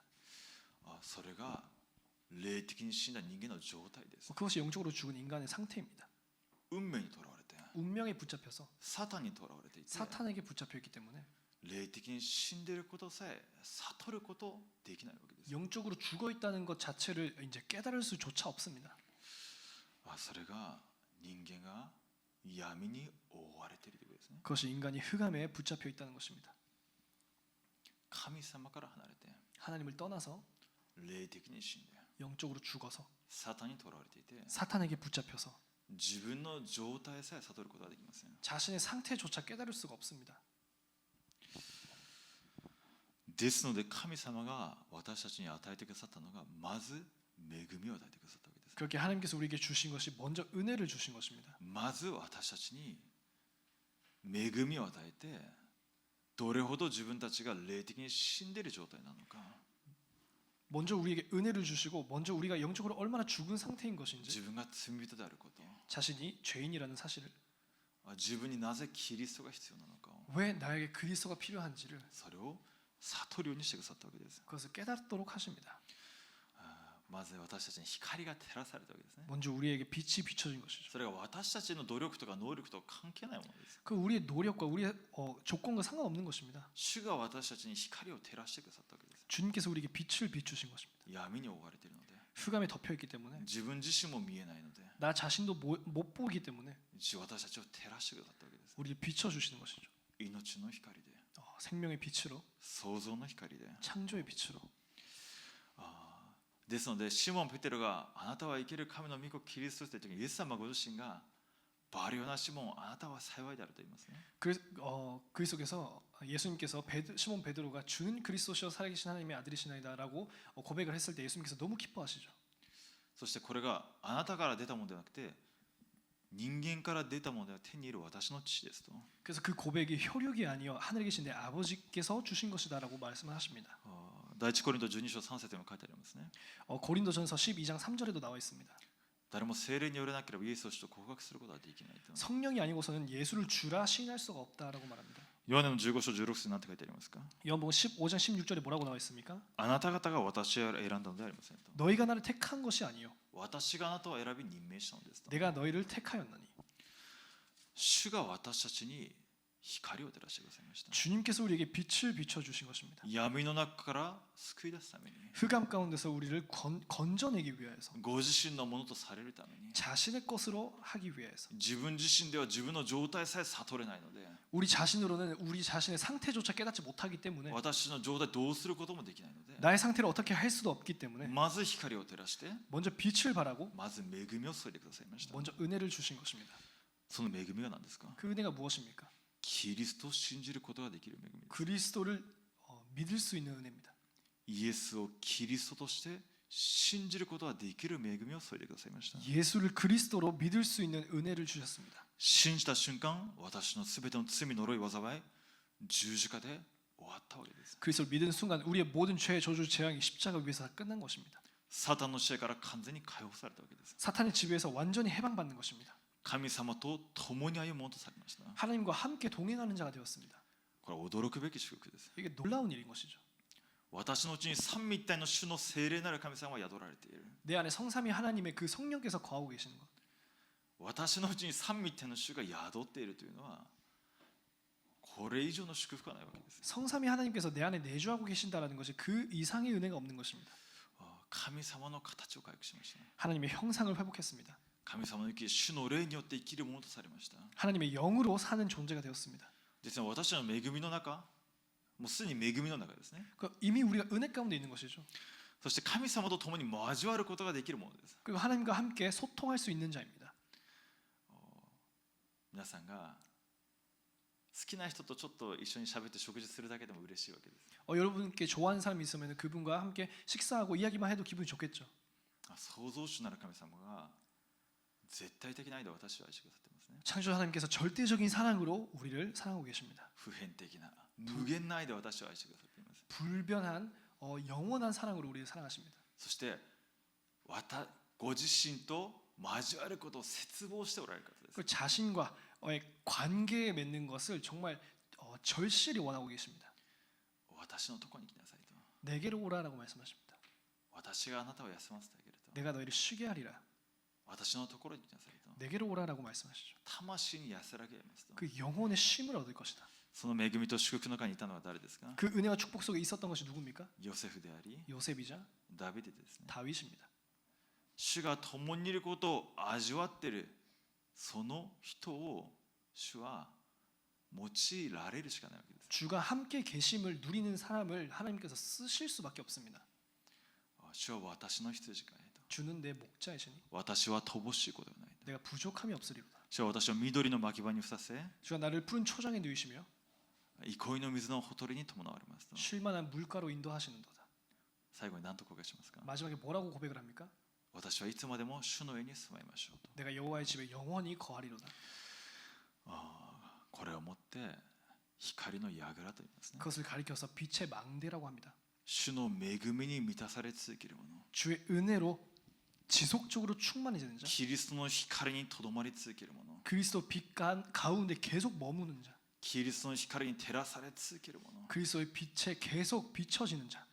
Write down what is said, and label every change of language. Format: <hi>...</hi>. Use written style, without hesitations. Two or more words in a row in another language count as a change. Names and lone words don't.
<ja>それが霊的に死んだ人間の状態です。</ja> <ko>그것이 영적으로 죽은 인간의 상태입니다.</ko> <ja>運命にとらわれて、</ja> <ko>운명에 붙잡혀서</ko> <ja>サタンにとらわれていて、</ja> <ko>사탄에게 붙잡혀 있기 때문에</ko> <ja>霊的に死んでいることさえ悟ることできないわけです。</ja> <ko>영적으로 죽어 있다는 것 자체를 이제 깨달을 수조차 없습니다.</ko> <ja>それが人間が闇に覆われているということですね。</ja> <ko>그것이 인간이 흑암에 붙잡혀 있다는 것입니다.</ko> <ja>神様から離れて、</ja> <ko>하나님을 떠나서</ko> <ja>霊的に死んで、</ja> <ko>영적으로 죽어서</ko> <ja>サタンにとらわれていて、</ja> <ko>사탄에게 붙잡혀서</ko> <ja>自分の状態さえ悟ることができません。</ja> <ko>자신의 상태조차 깨달을 수가 없습니다.</ko> <ja>ですので神様が私たちに与えてくださったのが、まず恵みを与えてくださったわけです。</ja> <ko>그렇게 하나님께서 우리에게 주신 것이 먼저 은혜를 주신 것입니다.</ko> <ja>まず私たちに恵みを与えて、どれほど自分たちが霊的に死んでいる状態なのか、</ja> <ko>먼저 우리에게 은혜를 주시고 먼저 우리가 영적으로 얼마나 죽은 상태인</ko> <ja>自</ja> <ko>것인지</ko> <ja>分が罪人であること、</ja> <ko>자신이 죄인이라는 사실을</ko> <ja>自分になぜキリストが必要なのかを、</ja> <ko>왜 나에게 그리스도가 필요한지를</ko> <ja>それを悟るようにしてくださったわけです。</ja> <ko>그것을 깨닫도록 하십니다.</ko> <ja>まず私たちに光が照らされたわけですね。</ja> <ko>먼저 우리에게 빛이 비춰진 것이죠.</ko> <ja>それが私たちの努力とか能力と関係ないものです。</ja> <ko>그 우리의 노력과 우리의 조건과 상관없는 것입니다.</ko> <ja>主が私たちに光を照らしてくださったわけです。</ja> <ko>주님께서 우리에게 빛을 비추신 것입니다.</ko> <ja>闇に覆われているので、</ja> <ko>흑암에 덮여 있기 때문에</ko> <ja>自分自身も見えないので、</ja> <ko>나 자신도 못 보기 때문에</ko> <ja>私たちを照らしてくださったわけです。</ja> <ko>우리를 비춰 주시는 것이죠.</ko> <ja>命の光で、</ja> <ko>생명의 빛으로</ko> <ja>創造の光で。</ja> <ko>창조의 빛으로.</ko> <ja>ですのでシモン・ペテロがあなたは生ける神の御子キリストと言った時に、イエス様ご自身がバリオナシモン、あなたは幸いであると言いますね。</ja> <ko>그 속에서 예수님께서 시몬 베드로가 주는 그리스도시여 살아계신 하나님의 아들이시나이다라고 고백을 했을 때 예수님께서 너무 기뻐하시죠.</ko> <ja>そしてこれがあなたから出たものではなくて、人間から出たものでは手に入る私の父ですと。</ja> <ko>그래서 그 고백이 혈육이 아니여 하늘에 계신 내 아버지께서 주신 것이다라고 말씀을 하십니다.</ko> <ja>第一コリント12章3節にも書いてありますね。</ja> <ko>고린도전서 12장 3절에도 나와 있습니다.</ko> <ja>誰も聖霊によれなければイエスを主と告白することはできないと。</ja> <ko>성령이 아니고서는 예수를 주라 시인할 수가 없다라고 말합니다.</ko> <ja>ヨハネの15章16節に何て書いてありますか。</ja> <ko>요한복음 15장 16절에 뭐라고 나와 있습니까?</ko> <ja>あなた方が私を選んだのではありませんと。</ja> <ko>너희가 나를 택한 것이 아니요</ko> <ja>私があなたを選び任命したのですと。</ja> <ko>내가 너희를 택하였나니.</ko> <ja>主が私たちに光を照らしてくださいました。</ja> <ko>주님께서 우리에게 빛을 비춰 주신 것입니다.</ko> <ja>闇の中から救い出すために、</ja> <ko>흑암 가운데서 우리를 건져내기 위해서</ko> <ja>ご自身のものとされるために、</ja> <ko>자신의 것으로 하기 위해서</ko> <ja>自分自身では自分の状態さえ悟れないので、</ja> <ko>우리 자신으로는 우리 자신의 상태조차 깨닫지 못하기 때문에</ko> <ja>私の状態どうすることもできないので、</ja> <ko>나의 상태를 어떻게 할 수도 없기 때문에</ko> <ja>まず光を照らして、</ja> <ko>먼저 빛을 바라고</ko> <ja>まず恵みを注いでくださいました。</ja> <ko>먼저 은혜를 주신 것입니다.</ko> <ja>その恵みが何ですか。</ja> <ko>그 은혜가 무엇입니까?</ko> <ja>キリストを信じることができる恵みです。</ja> <ko>그리스도를 믿을 수 있는 은혜입니다.</ko> <ja>イエスをキリストとして信じることができる恵みを注いでくださいました。</ja> <ko>예수를 그리스도로 믿을 수 있는 은혜를 주셨습니다.</ko> <ja>信じた瞬間、私のすべての罪呪い災い、十字架で終わったわけです。</ja> <ko>그리스도를 믿는 순간 우리의 모든 죄, 저주, 재앙이 십자가 위에서 다 끝난 것입니다.</ko> <ja>サタンの支配から完全に解放されたわけです。</ja> <ko>사탄의 지배에서 완전히 해방받는 것입니다.</ko> <ja>神様と共に歩むものとされました。</ja> <ko>하나님과 함께 동행하는 자가 되었습니다.</ko> <ja>これは驚くべき祝福です。</ja> <ko>이게 놀라운 일인 것이죠.</ko> <ja>私のうちに三位一体の主の聖霊なる神様が宿られている。</ja> <ko>내 안에 성삼위 하나님의 그 성령께서 거하고 계시는 것.</ko> <ja>私のうちに三位一体の主が宿っているというのはこれ以上の祝福はないわけです。</ja> <ko>성삼위 하나님께서 내 안에 내주하고 계신다라는 것이 그 이상의 은혜가 없는 것입니다.</ko> <ja>神様の形を回復しました。</ja> <ko>하나님의 형상을 회복했습니다.</ko> <ja>神様の生き主の霊によって生きるものとされました。</ja> <ko>하나님의 영으로 사는 존재가 되었습니다.</ko> <ja>実は私の恵みの中、もうすでに恵みの中ですね。</ja> <ko>이미 우리가 은혜 가운데 있는 것이죠.</ko> <ja>そして神様と共に交わることができるものです。</ja> <ko>그리고 하나님과 함께 소통할 수 있는 자입니다.</ko> <ja>皆さんが好きな人とちょっと一緒に喋って食事するだけでも嬉しいわけです。</ja> <ko>여러분께 좋아하는 사람이 있으면 그분과 함께 식사하고 이야기만 해도 기분이 좋겠죠.</ko> <ja>創造主なる神様が絶対的な愛で私を愛してくださってますね。</ja> <ko>창조 하나님께서 절대적인 사랑으로 우리를 사랑하고 계십니다.</ko> <ja>普遍的な無限な愛で私を愛してくださっています。</ja> <ko>불변한 영원한 사랑으로 우리를 사랑하십니다.</ko> <ja>そしてご自身と交わることを切望しておられる方です。</ja> <ko>그 자신과의 관계에 맺는 것을 정말 절실히 원하고 계십니다.</ko> <ja>私のところに来なさいと。</ja> <ko>내게로 오라라고 말씀하십니다.</ko> <ja>私があなたを休ませてあげると。</ja> <ko>내가 너희를 쉬게 하리라.</ko> <ja>私のところに来なさいと。</ja> <ko>내게로 오라라고 말씀하시죠.</ko> <ja>魂に安らげますと。</ja> <ko>그 영혼의 쉼을 얻을 것이다.</ko> <ja>その恵みと祝福の中にいたのは誰ですか？</ja> <ko>그 은혜와 축복 속에 있었던 것이 누굽니까?</ko> <ja>ヨセフであり</ja> <ko>요셉이자</ko> <ja>ダビデですね。</ja> <ko>다윗입니다.</ko> <ja>主が共にいることを味わっているその人を主は用いられるしかないわけです。</ja> <ko>주가 함께 계심을 누리는 사람을 하나님께서 쓰실 수밖에 없습니다.</ko> <ja>主は私の羊飼いと。</ja> <ko>주는 내 목자이시니</ko> <ja>私は乏しいことがないと。</ja> <ko>내가 부족함이 없으리로다.</ko> <ja>主は私を緑の牧場にふさせ</ja> <ko>주가 나를 푸른 초장에 누이시며</ko> <ja>憩いの水のほとりに伴われますと。</ja> <ko>쉴만한 물가로 인도하시는도다.</ko> <ja>最後に何と告白しますか？</ja> <ko>마지막에 뭐라고 고백을 합니까?</ko> <ja>私はいつまでも主の上に住まいましょうと。</ja> <ko>내가 여호와의 집에 영원히 거하리로다.</ko> <ja>これをもって光の櫓と言いますね。</ja> <ko>그것을 가리켜서 빛의 망대라고 합니다.</ko> <ja>主の恵みに満たされ続けるもの。</ja> <ko>주의 은혜로 지속적으로 충만해지는 자.</ko> <ja>キリストの光にとどまり続けるもの。</ja> <ko>그리스도 빛 가운데 계속 머무는 자.</ko> <ja>キリストの光に照らされ続けるもの。</ja> <ko>그리스도의 빛에 계속 비춰지는 자.</ko>